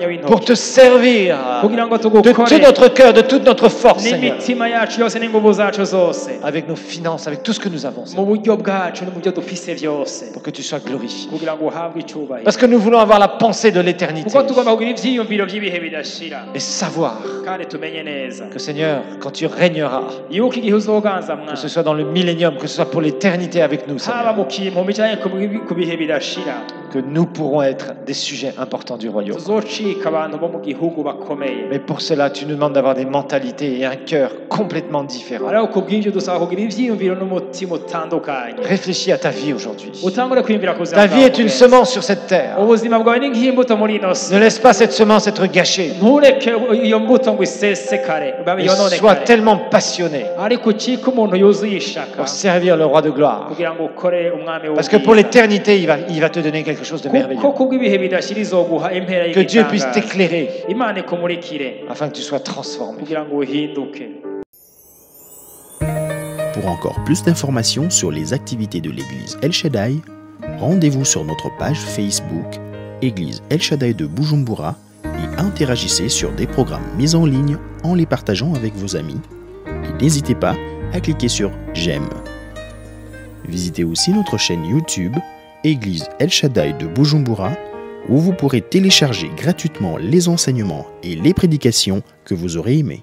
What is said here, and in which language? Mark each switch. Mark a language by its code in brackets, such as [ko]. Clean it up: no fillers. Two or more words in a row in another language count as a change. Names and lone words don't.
[fr] pour [rn] w'intoki [fr] te servir [rn] kugira ngo [fr] de tout [rn] tugukore [fr] notre cœur, de toute notre force, Seigneur, [rn] n'imitima yacu yose n'ingufu zacu zose [fr] avec nos finances, avec tout ce que nous avons, [rn] mu [fr] Seigneur, [rn] buryo bwacu no mu byo dufise byose [fr] pour que tu sois glorifié. [rn] kugira ngo uhabwe icyubahiro [fr] Parce que nous voulons avoir la pensée de l'éternité [rn] kuko tugomba kugira ivyiyumviro by'ibihe bidashira [fr] et savoir [rn] kandi tumenye neza [fr] que, Seigneur, quand tu régneras, [rn] yuko igihe uzoganza [fr] que ce [rn] mwami [fr] soit dans le millénium, que ce soit pour l'éternité avec nous, [rn] haba [fr] Seigneur, [rn] mu kimpumbi canke ku bihe bidashira [fr] que nous pourrons être des sujets importants du royaume. [rn] tuzocika abantu bo mu gihugu bakomeye [fr] Mais pour cela, tu nous demandes d'avoir des mentalités et un cœur complètement différents. [rn] ariko kubw'ivyo dusaba kugira ivyiyumviro n'umutima utandukanye [fr] Réfléchis à ta vie aujourd'hui. [rn] utangure kwiyumvira ku buzima [fr] Ta vie [rn] bwawe [fr] est une [rn] bwose. [fr] semence sur cette terre. [rn] ubuzima bwawe ni nk'imbuto muri ino si [fr] Ne laisse pas cette semence être gâchée. [rn] ntureke iyo mbuto ngo isesekare [fr] Et [rn] yononekare [fr] sois tellement passionné [rn] ariko ucike umuntu yuzuye ishaka [fr] pour servir le roi de gloire. [rn] kugira ngo ukorere umwami [fr] Parce que pour [rn] w'ubwiza [fr] l'éternité, il va te donner quelque chose de [rn] kuko [fr] merveilleux. [rn] kubw'ibihe bidashira izoguha impera [fr] Que Dieu puisse [rn] y'igitangaza [fr] t'éclairer [rn] imana ikumurikire [fr] afin que tu sois transformé. [rn] kugira ngo uhinduke. [fr] Pour encore plus d'informations sur les activités de l'église El Shaddai, rendez-vous sur notre page Facebook Église El Shaddai de Bujumbura et interagissez sur des programmes mis en ligne en les partageant avec vos amis. Et n'hésitez pas à cliquer sur J'aime. Visitez aussi notre chaîne YouTube Église El Shaddai de Bujumbura où vous pourrez télécharger gratuitement les enseignements et les prédications que vous aurez aimés.